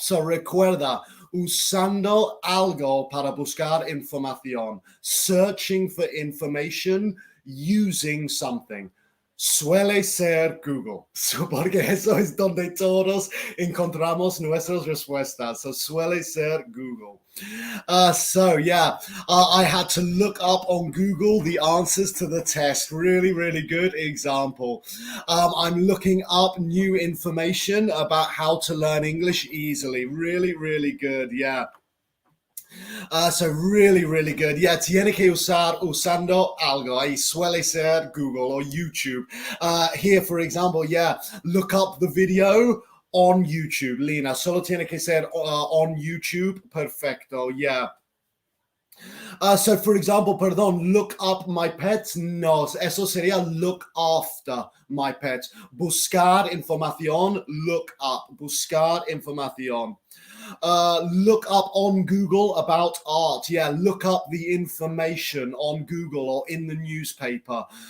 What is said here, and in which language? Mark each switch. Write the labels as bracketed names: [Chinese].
[Spanish] So, recuerda, usando algo para buscar información, [English] searching for information, using something. [Spanish] Suele ser Google, porque eso es donde todos encontramos nuestras respuestas. So suele ser Google. [English] I had to look up on Google the answers to the test. Really good example. I'm looking up new information about how to learn English easily. Really good. Yeah. So really good. [Spanish] Yeah, tiene que usando algo. Ahí suele ser Google or YouTube. [English] Here, for example, look up the video on YouTube. [Spanish] Lina, solo tiene que ser on YouTube. Perfecto, yeah. [English] So, for example, look up my pets. [Spanish] No, eso sería [English] look after my pets. [Spanish] Buscar información, look up. Buscar información. [English] Look up on Google about art. Yeah, look up the information on Google or in the newspaper.